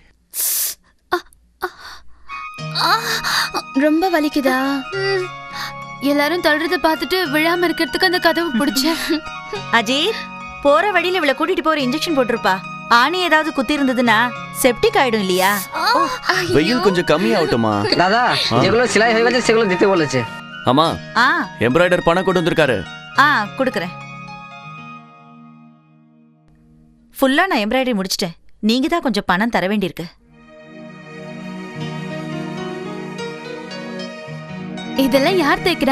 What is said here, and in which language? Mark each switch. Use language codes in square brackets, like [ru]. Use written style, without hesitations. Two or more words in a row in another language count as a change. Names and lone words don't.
[ta] ரொம்ப வலிக்குதா? எல்லாரும் தள்ளுறத பார்த்துட்டு விழாம இருக்கிறதுக்கு அந்த கதவு பிடிச்சேன். அஜித், போற வழியில இவளை கூட்டிட்டு போற இன்ஜெக்ஷன் போட்டிருப்பா. ஆணி ஏதாவது குத்தி இருந்ததுன்னா செப்டிக் ஆயிடும் இல்லையா? வெயில் கொஞ்சம் கம்மியாகட்டுமா? [bn] দাদা যেগুলো সেলাই হয়ে গেছে সেগুলো দিতে বলেছে। [ta] ஆமா, ஆ எம்ப்ராய்டர் பணம் கொண்டு வந்திருக்காரு. கொடுக்குறேன். ஃபுல்லா நான் எம்ப்ராய்டரி முடிச்சிட்டேன். நீங்க தான் கொஞ்சம் பணம் தர வேண்டியிருக்கு. இதெல்லாம் யார் தைக்கிறா?